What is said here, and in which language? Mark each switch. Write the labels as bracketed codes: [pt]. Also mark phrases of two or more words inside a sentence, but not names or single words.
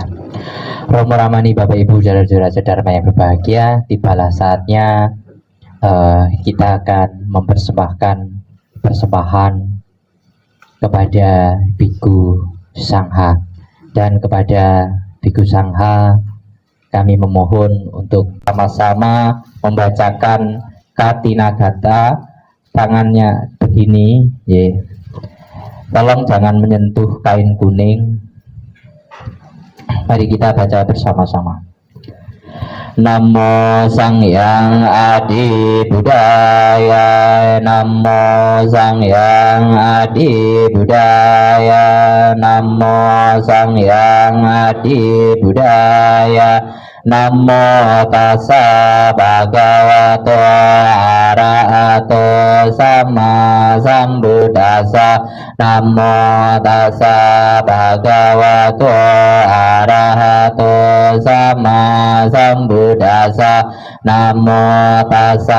[id] Romo Ramani, Bapak Ibu, saudara-saudara sedharma yang berbahagia, tibalah saatnya kita akan mempersembahkan persembahan kepada Biku Sangha, dan kepada Biku Sangha kami memohon untuk sama-sama membacakan Katinagata. Tangannya begini, ya. Tolong jangan menyentuh kain kuning. Mari kita baca bersama-sama. [pi] Namo Sangyang Adi Budaya, Namo Sangyang Adi Budaya, Namo Sangyang Adi Budaya, Namo Tassa Bhagavato Arahato Sama Sambuddhassa, Namo Tassa Bhagavato Arahato Sama Sambuddhassa, Namo Tassa